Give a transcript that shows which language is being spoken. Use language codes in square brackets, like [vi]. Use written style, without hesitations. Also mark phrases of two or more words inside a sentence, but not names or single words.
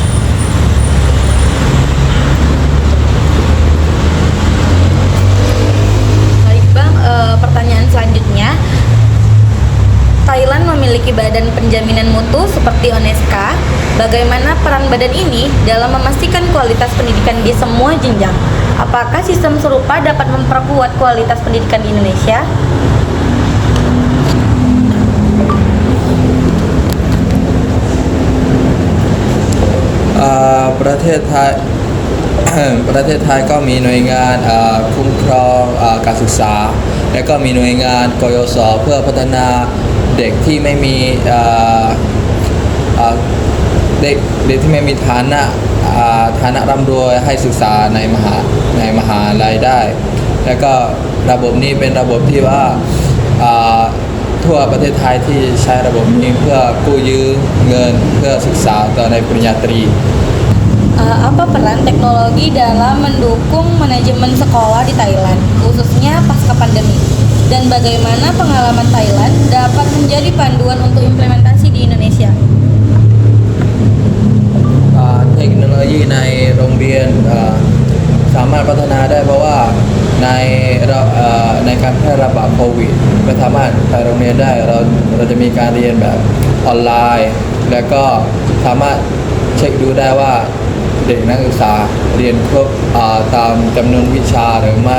[id] Baik Bang, pertanyaan selanjutnya, Thailand memiliki badan penjaminan mutu seperti UNESCO. Bagaimana peran badan ini dalam memastikan kualitas pendidikan di semua jenjang? Apakah sistem serupa dapat memperkuat kualitas pendidikan di Indonesia? [th] ประเทศไทยก็มีหน่วยงานคุ้มครองการศึกษาและก็มีหน่วยงานกยศเพื่อพัฒนาเด็กที่ไม่มี เด็กที่ไม่มีฐานะร่ำรวยให้ศึกษาในมหาลัยได้แล้วก็ระบบนี้เป็นระบบที่ว่าทั่วประเทศไทยที่ใช้ระบบนี้เพื่อกู้ยืมเงินเพื่อศึกษาต่อในปริญญาตรี [id] Apa peran teknologi dalam mendukung manajemen sekolah di Thailand, khususnya pasca pandemi? Dan bagaimana pengalaman Thailand dapat menjadi panduan untuk implementasi di Indonesia? [th] เทคโนโลยีในโรงเรียนสามารถพัฒนาได้เพราะว่าในการแพร่ระบาดโควิดไม่สามารถไปโรงเรียนได้เราจะมีการเรียนแบบ ออนไลน์ แล้วก็สามารถเช็คดูได้ว่าเด็กนักศึกษาเรียนครบตามจำนวนวิชาหรือไม่